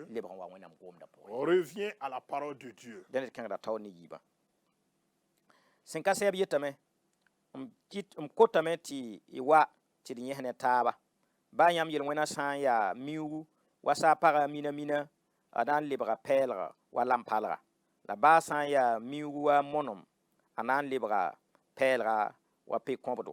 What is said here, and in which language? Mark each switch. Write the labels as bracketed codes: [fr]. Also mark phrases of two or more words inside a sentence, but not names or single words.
[mos] Lebg n wa wẽnnaam gomda pʋgẽ. [fr] reviens à la parole de Dieu. [mos] Dẽnd d kẽngda taoor ne yiibã. Sẽn ka sɛb yetame m kotame tɩ y wa tɩ d yẽs ne taaba. Baa yãmb yel-wẽnã sã n yaa miugu wa saa pagã mina a na n lebga pɛɛlga wa lampalga. La baa sã n yaa miugu wa monem a na n lebga pɛɛlga wa pe-kõbdo.